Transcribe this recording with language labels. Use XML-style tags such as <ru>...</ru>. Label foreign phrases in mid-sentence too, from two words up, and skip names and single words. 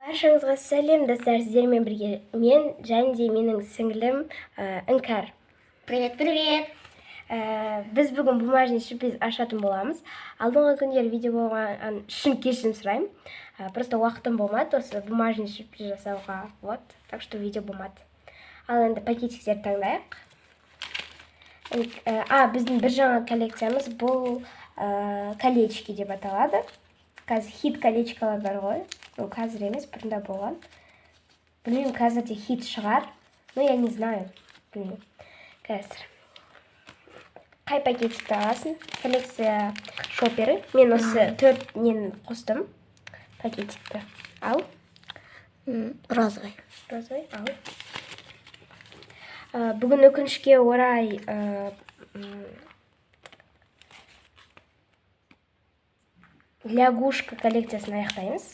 <kk>Баршаңызға сәлем достар, сіздермен бірге мен және де менің сіңлім Іңкәр.</kk> <ru>Привет.</ru> <kk>Біз бүгін</kk> <ru>бумажный сюрприз</ru> <kk>ашатын боламыз. Алдыңғы күндері видео болған үшін кешірім сұраймын. Просто уақытым болмады осы</kk> <ru>бумажный сюрприз</ru> <kk>жасауға.</kk> <ru>Вот, так что</ru> <kk>видео болмады. Ал енді пакетиктерді таңдайық. Біздің бір жаңа коллекциямыз бұл колечки деп аталады. Қазір хит колечкалар бар ғой. Ну, қазір емес, бұрында болған. Білмеймін, қазір де хит шығар.</kk> <ru>Но я не знаю.</ru> <kk>Білмеймін. Қазір. Қай пакетикті аласың? Коллекция шопері. Мен осы 4 нені қостым. Пакетикті. Ал. Розовый. Розовый, ал. Бүгін өкінішке орай лягушка коллекциясын аяқтаймыз.</kk>